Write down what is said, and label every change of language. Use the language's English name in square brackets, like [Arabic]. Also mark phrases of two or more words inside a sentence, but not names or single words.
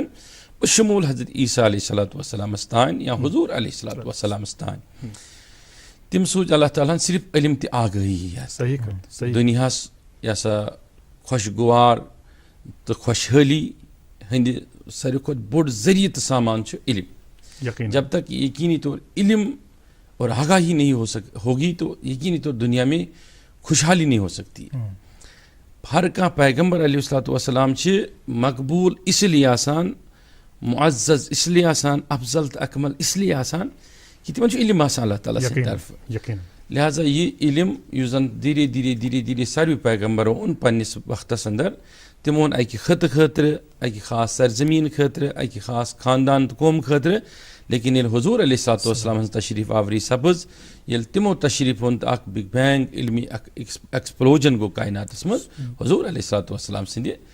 [Kashmiri] بشموٗل حضرت عیسیٰ علیہ الصلاۃ وسلامس تانۍ یا حضوٗر علیہ الصلاۃ وسلامس تانۍ تِم سوٗزۍ اللہ تعالیٰ ہن صرف علم تہِ آگٲہی دُنیاہس یہِ ہسا خۄشگوار تہٕ خۄشحٲلی ہٕنٛدِ ساروی کھۄتہٕ بوٚڑ ذٔریعہٕ تہٕ سامان چھُ علم [Urdu] جب تک یقینی طور علم اور آگاہی نہیں ہوگی تو یقینی طور دنیا میں خوشحالی نہیں ہو سکتی [Kashmiri] ہر کانٛہہ پیغمبر علیہ الصلاۃ وسلام چھِ مقبوٗل [Urdu] اس لیے [Kashmiri] آسان معزز [Urdu] اس لیے [Kashmiri] آسان افضل تہٕ اکمل [Urdu] اس لیے [Kashmiri] آسان کہِ تِمن چھُ علم آسان اللہ تعالیٰ سٕنٛدِ طرفہٕ لہٰذا یہِ علم یُس زن دھیٖرے دھیٖرے ساروی پیغمبرو اوٚن پننِس وقتس اندر تِمو اوٚن اکہِ خطہٕ خٲطرٕ اکہِ خاص سرزمیٖن خٲطرٕ اکہِ خاص خاندان تہٕ قوم خٲطرٕ لیکن ییٚلہِ حضوٗر علیہ الصلاۃ وسلام ہٕنٛز تشریٖف آوری سپٕز ییٚلہِ تِمو تشریٖف اوٚن تہٕ اکھ [English] big bang [Kashmiri] علمی اکھ ایٚکسپلوجن گوٚو کایناتس منٛز حضوٗر علیہ الصلاۃ وسلام سٕنٛدِ